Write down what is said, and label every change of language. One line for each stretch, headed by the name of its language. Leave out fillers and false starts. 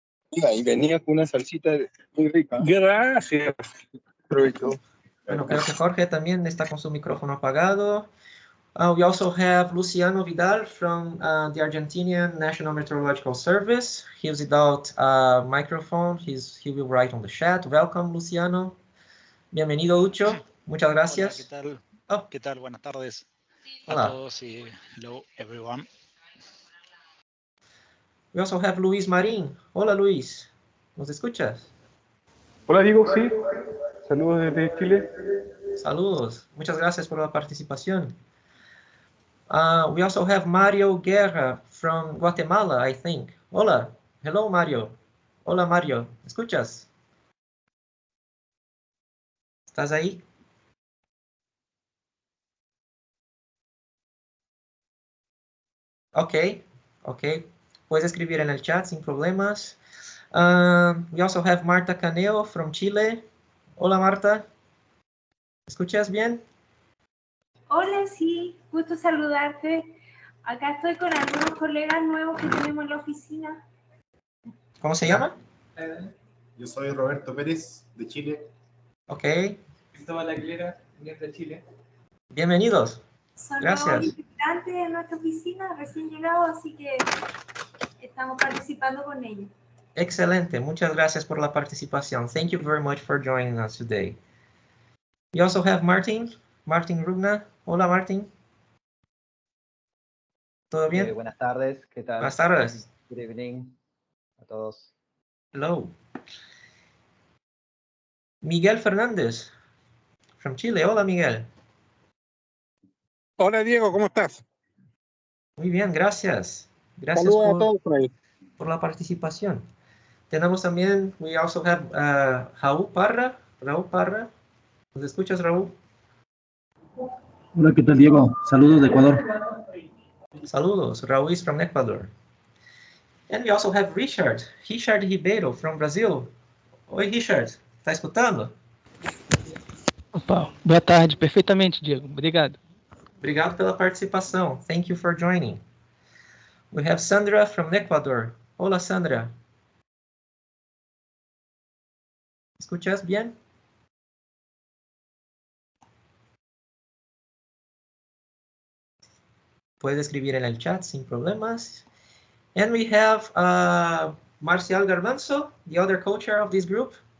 Spanish: Y venía con una salsita muy rica. Gracias. Provecho. Bueno, creo que Jorge también está con su micrófono apagado.
English: We also have Luciano Vidal from the Argentinian National Meteorological Service. He's without microphone. He will write on the chat. Welcome,
Spanish: Luciano. Bienvenido, Ucho. Muchas gracias. Hola, ¿qué tal? Oh. ¿Qué tal? Buenas tardes Hola. a todos y
English: hello everyone. We also have Luis Marín.
Spanish: Hola, Luis. ¿Nos escuchas? Hola, Diego, sí. Saludos desde Chile. Saludos. Muchas gracias por la participación.
English: We also have Mario Guerra from Guatemala, I think.
Spanish: Hola.
English: Hello,
Spanish: Mario. Hola, Mario. ¿Escuchas? ¿Estás ahí? Ok. Puedes escribir en el chat sin problemas.
English: We also have Marta Caneo from Chile.
Spanish: Hola, Marta. ¿Escuchas bien? Hola, sí, gusto saludarte. Acá estoy con algunos colegas nuevos que tenemos en la oficina. ¿Cómo se llama? Yo soy Roberto Pérez, de Chile. Ok. Cristóbal Aguilera, de Chile. Bienvenidos. Son Gracias. nuevos integrantes de nuestra oficina, recién llegados, así que estamos participando con ellos. Excelente. Muchas gracias por la participación.
English: Thank you very much for joining us today. We also have Martin Rugna.
Spanish: Hola, Martin. ¿Todo bien? Buenas tardes, ¿qué tal? Buenas tardes.
English: Good evening
Spanish: a todos.
English: Hello. Miguel Fernández from Chile.
Spanish: Hola,
English: Miguel.
Spanish: Hola, Diego, ¿cómo estás? Muy bien, gracias. Gracias Saludos a todos por ahí. por la participación. Tenemos también,
English: we also have
Spanish: Raúl Parra. ¿Nos escuchas, Raúl? Hola, ¿qué tal, Diego? Saludos de Ecuador. Saludos.
English: Raúl is from Ecuador. And we also have Richard Ribeiro from Brazil.
Portuguese: Oi, Richard. Está escutando? Opa, boa tarde, perfeitamente, Diego. Obrigado. Obrigado pela participação.
English: Thank you for joining. We have Sandra from Ecuador.
Spanish: Hola, Sandra. ¿Escuchas bien? Puede escribir en el chat sin problemas.
English: And we have Marcial Garbanzo, the other co-chair of this group.